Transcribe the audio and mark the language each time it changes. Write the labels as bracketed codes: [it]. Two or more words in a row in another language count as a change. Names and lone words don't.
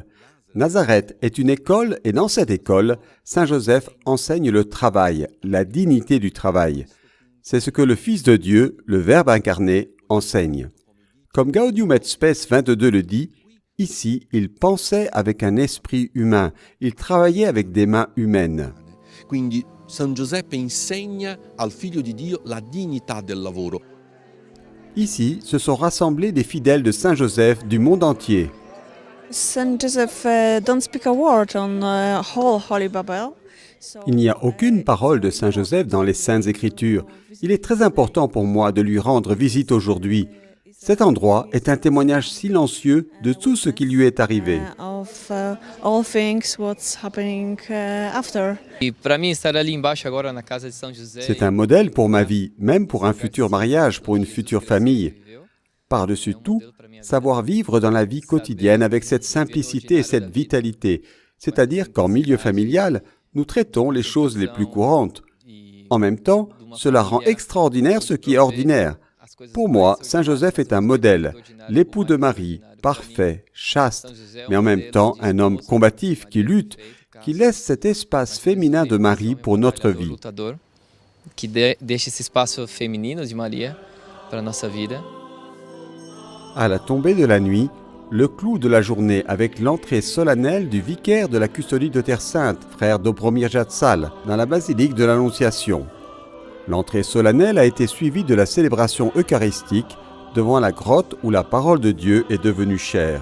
[fr] Nazareth est une école et dans cette école, Saint-Joseph enseigne le travail, la dignité du travail. C'est ce que le Fils de Dieu, le Verbe incarné, enseigne. Comme Gaudium et Spes 22 le dit, ici, il pensait avec un esprit humain, il travaillait avec des mains humaines. [it] Quindi San Giuseppe insegna al Figlio di Dio la dignità del lavoro. [fr] Ici, se sont rassemblés des fidèles de Saint-Joseph du monde entier. [en] Saint Joseph don't speak a word on whole Holy Bible. [fr] Il n'y a aucune parole de Saint-Joseph dans les Saintes Écritures. Il est très important pour moi de lui rendre visite aujourd'hui. Cet endroit est un témoignage silencieux de tout ce qui lui est arrivé. [en] Of all things what's happening after. [pt] E para mim estar ali embaixo agora na casa de São José. [fr] C'est un modèle pour ma vie, même pour un futur mariage, pour une future famille. Par-dessus tout, savoir vivre dans la vie quotidienne avec cette simplicité et cette vitalité, c'est-à-dire qu'en milieu familial, nous traitons les choses les plus courantes. En même temps, cela rend extraordinaire ce qui est ordinaire. Pour moi, Saint Joseph est un modèle, l'époux de Marie, parfait, chaste, mais en même temps un homme combatif qui lutte, qui laisse cet espace féminin de Marie pour notre vie. [pt] Que deixa esse espaço feminino de Maria para nossa vida. [fr] À la tombée de la nuit, le clou de la journée avec l'entrée solennelle du vicaire de la custodie de Terre Sainte, frère Dobromir Jatsal, dans la basilique de l'Annonciation. L'entrée solennelle a été suivie de la célébration eucharistique devant la grotte où la parole de Dieu est devenue chair.